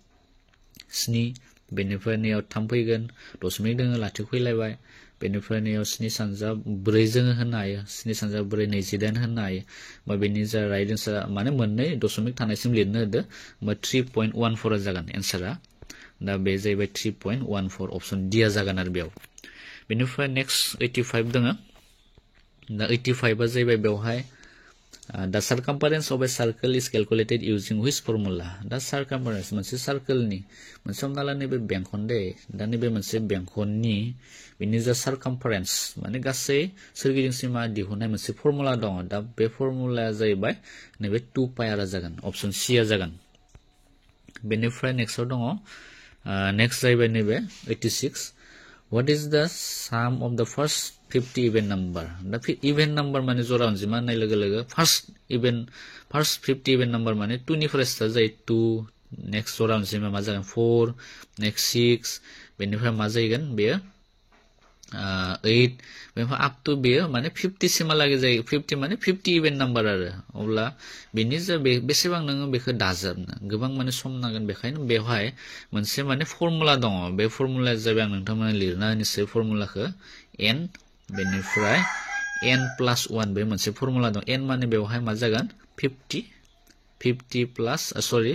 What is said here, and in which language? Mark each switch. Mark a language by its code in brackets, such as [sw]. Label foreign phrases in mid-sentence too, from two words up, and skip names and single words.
[brx] 7 बेनिफ्राय नैयाव 3 फैगोन दशमिक दोङो लाथिख' फैलायबाय बेनिफ्राय नैयाव 7 सानजाव 4 जोङो होनो हायो 7 सानजाव 4 28 होनो हायो बा बेनि जा [en] right answer [brx] माने मोननै दशमिक थानायसिम लिरनो होदो बा 3.14 जागोन एन्सारा दा बे जाहैबाय 3.14 [en] option D [brx] आ जागोन आरो बेयाव बेनिफ्राय नेक्स्ट 85 दोङो दा 85 आ जाहैबाय बेवहाय [en] the circumference of a circle is calculated using which formula [brx] दा circumference मोनसे सार्कलनि मोनसे हमना ला नैबे बेंखन दे दा नैबे मोनसे बेंखननि बेनि जा circumference माने गासै सोरगिदिं सीमा दिहुननाय मोनसे फर्मुला दङ दा बे फर्मुलाया जाहैबाय नैबे 2 [en] pi r [brx] जागोन [en] option C [brx] आ जागोन बेनिफ्राय नेक्स्टआव दङ नेक्स्ट जाहैबाय नैबे 86 [en] what is the sum of the first 50 even number [brx] दा [en] even number [brx] माने जरा अनजिमा होननाय लोगो लोगो first 50 [en] even number [brx] माने 2 निफ्राय स्टार्ट जायो 2 नेक्स्ट जरा अनजिमा मा जागोन 4 नेक्स्ट 6 बेनिफ्राय मा जागोन बेयो 8 बेनिफ्राय [en] up to [brx] बेयो माने 50 सिमहालागै जायो 50 माने 50 [en] even number [brx] आरो अब्ला बेनि जा बेसेबां नोङो बेखौ दाजाबनो गोबां माने सम नांगोन बेखायनो बेवहाय मोनसे माने फर्मुला दङ बे फर्मुलाया जाबाय आं नोंथांमोननो लिरना होनोसै फर्मुलाखौ n बेनिफ्राय n + 1 बे मोनसे फर्मुला दं n माने बेवहाय मा जागोन 50 प्लस सरि